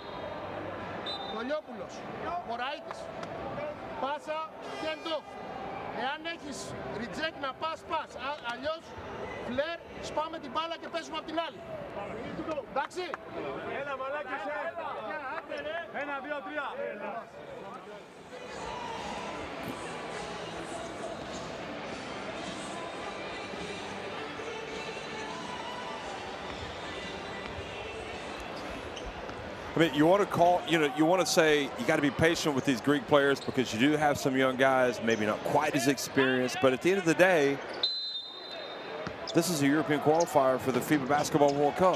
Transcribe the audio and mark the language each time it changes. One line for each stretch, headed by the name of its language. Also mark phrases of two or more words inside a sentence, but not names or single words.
Greek: Κολιόπουλος. Μωραΐτης. Πάσα και εντόφ. Εάν έχεις reject να πας, πας. Αλλιώς, φλερ, σπάμε την μπάλα και παίζουμε απ' την άλλη. Εντάξει. Έλα μαλάκες. Ένα, δύο, τρία.
English: I mean, you want to call, you want to say you got to be patient with these Greek players because you do have some young guys, maybe not quite as experienced, but at the end of the day, this is a European qualifier for the FIBA Basketball World Cup.